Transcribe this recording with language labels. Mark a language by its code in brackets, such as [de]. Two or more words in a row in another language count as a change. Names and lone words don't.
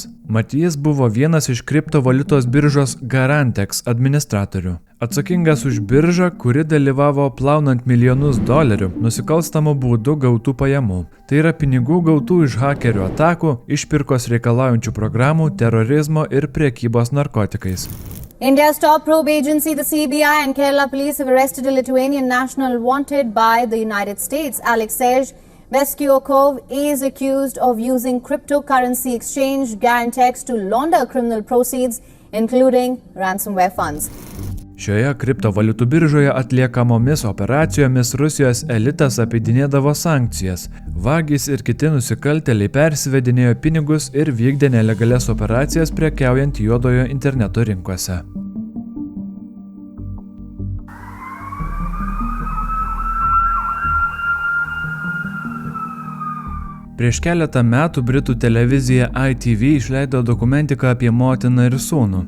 [lt] Mat jis buvo vienas iš kriptovaliutos biržos Garantex administratorių. Atsakingas už biržą, kuri dalyvavo plaunant milijonus dolerių nusikalstamų būdų gautų pajamų. Tai yra pinigų gautų iš hakerių atakų, išpirkos reikalaujančių programų, terorizmo ir prekybos narkotikais. [en] India's top probe agency, the CBI and Kerala police have arrested a Lithuanian national wanted by the United States. Aleksej Beščiakovas is accused of using cryptocurrency exchange Garantex to launder criminal proceeds, including ransomware funds. [lt] Šioje kriptovaliutų biržoje atliekamomis operacijomis Rusijos elitas apeidinėdavo sankcijas. Vagys ir kiti nusikaltėliai persivedinėjo pinigus ir vykdė nelegalias operacijas prekiaujant juodojo interneto rinkose. Prieš keletą metų Britų televizija ITV išleido dokumentiką apie motiną ir sūnų.